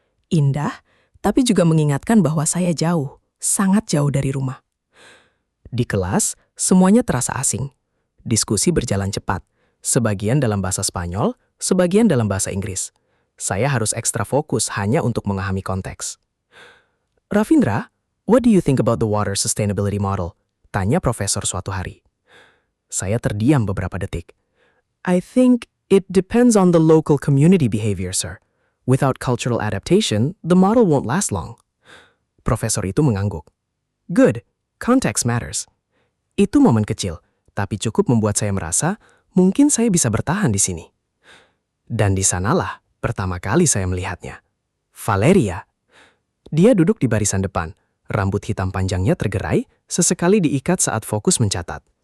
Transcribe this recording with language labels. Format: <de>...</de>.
<id>Indah, tapi juga mengingatkan bahwa saya jauh, sangat jauh dari rumah. Di kelas, semuanya terasa asing. Diskusi berjalan cepat, sebagian dalam bahasa Spanyol, sebagian dalam bahasa Inggris. Saya harus ekstra fokus hanya untuk memahami konteks.</id> <en>Ravindra, what do you think about the water sustainability model?</en> <id>Tanya profesor suatu hari. Saya terdiam beberapa detik.</id> <en>I think it depends on the local community behavior, sir. Without cultural adaptation, the model won't last long.</en> <id>Profesor itu mengangguk.</id> <en>Good, context matters.</en> <id>Itu momen kecil, tapi cukup membuat saya merasa mungkin saya bisa bertahan di sini. Dan di sanalah pertama kali saya melihatnya. Valeria. Dia duduk di barisan depan. Rambut hitam panjangnya tergerai, sesekali diikat saat fokus mencatat.</id>